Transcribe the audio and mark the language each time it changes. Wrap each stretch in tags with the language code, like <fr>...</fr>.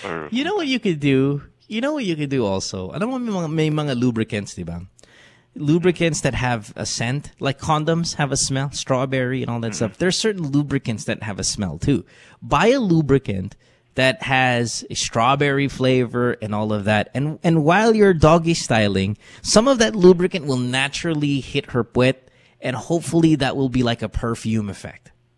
<en>You know what you could do? You know what you could do also?</en> <tl>Alam mo may mga lubricants, di ba?</tl> <en>Lubricants that have a scent, like condoms have a smell, strawberry and all that stuff. There's certain lubricants that have a smell too. Buy a lubricant that has a strawberry flavor and all of that. And while you're doggy styling, some of that lubricant will naturally hit her puwet, and hopefully that will be like a perfume effect.</en>